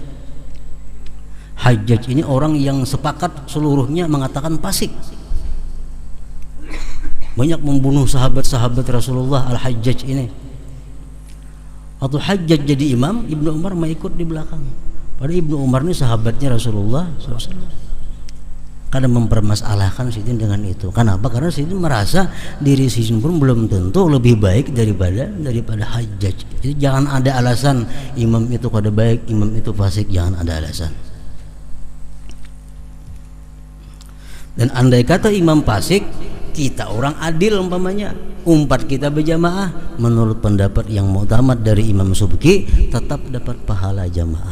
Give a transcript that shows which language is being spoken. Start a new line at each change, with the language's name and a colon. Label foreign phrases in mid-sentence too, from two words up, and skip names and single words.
Indonesian: Hajjaj ini orang yang sepakat seluruhnya mengatakan fasik, banyak membunuh sahabat-sahabat Rasulullah. Al-Hajjaj ini, waktu Hajjaj jadi imam, Ibnu Umar mau ikut di belakang. Padahal Ibnu Umar ini sahabatnya Rasulullah SAW. Kadang mempermasalahkan Sidin dengan itu. Kenapa? Karena Sidin merasa diri Sidin pun belum tentu lebih baik daripada Hajjaj. Jadi jangan ada alasan imam itu kada baik, imam itu fasik, jangan ada alasan. Dan andai kata imam fasik, kita orang adil umpamanya, umpat kita berjamaah, menurut pendapat yang mu'tamad dari Imam Subki, tetap dapat pahala jamaah.